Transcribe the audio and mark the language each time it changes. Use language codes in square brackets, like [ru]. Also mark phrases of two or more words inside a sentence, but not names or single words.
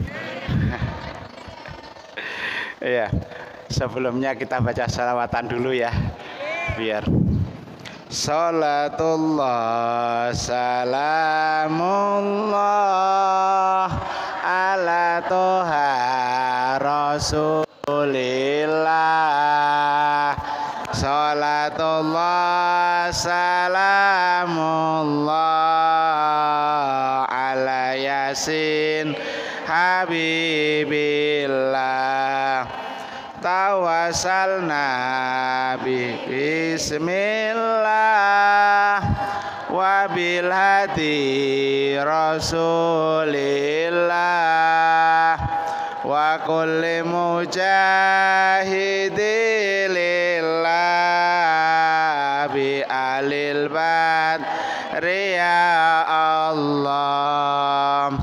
[id] Iya, sebelumnya kita baca salawatan dulu ya, biar [ar] صلاة الله سلام الله على طه رسول الله. صلاة الله سلام الله على يس حبيب الله. توسلنا بسم الله وبالهادي رسول الله وكل مجاهد لله بأهل بدر يا الله.